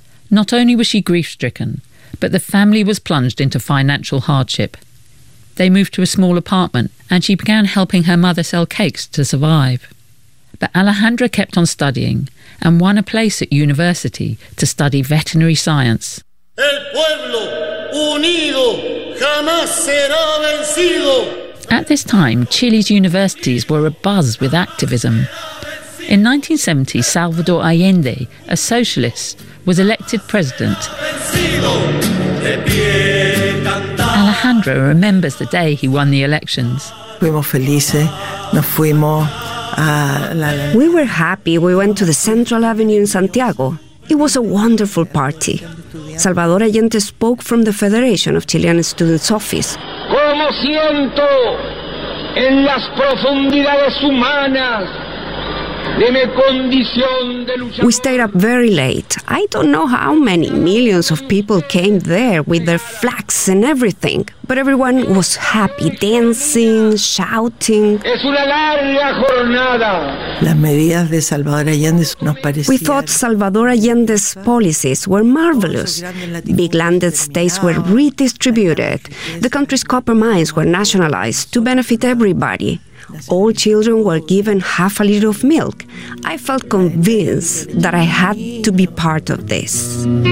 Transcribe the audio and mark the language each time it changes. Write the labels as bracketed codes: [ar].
[en] Not only was she grief-stricken, but the family was plunged into financial hardship. They moved to a small apartment, and she began helping her mother sell cakes to survive. But Alejandra kept on studying and won a place at university to study veterinary science. [es] El pueblo unido jamás será vencido. [en] At this time, Chile's universities were abuzz with activism. In 1970, Salvador Allende, a socialist, was elected president. Alejandra remembers the day he won the elections. We were happy. We went to the Central Avenue in Santiago. It was a wonderful party. Salvador Allende spoke from the Federation of Chilean Students' office. [es] Como siento en las profundidades humanas de mi condición de lucha. [en] We stayed up very late. I don't know how many millions of people came there with their flags and everything, but everyone was happy, dancing, shouting. [es] Es una larga jornada. Las medidas de Salvador Allende nos parecían. [en] We thought Salvador Allende's policies were marvelous. Big land estates were redistributed. The country's copper mines were nationalized to benefit everybody. All children were given half a liter of milk. I felt convinced that I had to be part of this.